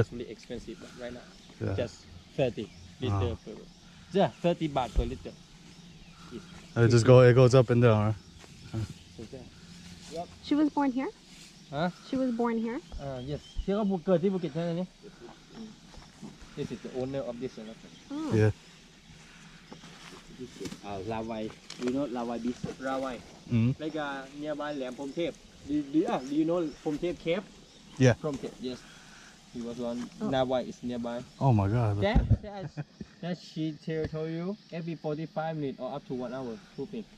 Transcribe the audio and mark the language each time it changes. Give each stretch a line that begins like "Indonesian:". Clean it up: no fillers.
English: it's really expensive but right now Yeah. just 30 liter per yeah 30 baht per liter It just it goes up and down, right? She was born here? Huh? She was born here? Yes
Thai: ที่เขาเกิดที่ภูเก็ตใช่ไหมนี่
English: This is the owner of this elephant Oh. Yeah. Rawai you know Rawai beach Rawai Mm-hmm. like nearby แหลมพรหมเทพ do you know พรหมเทพ cave Yeah. พรหมเทพ yes he was one Rawai is nearby Oh my God. that she told you every 45 minutes or up to 1 hour pooping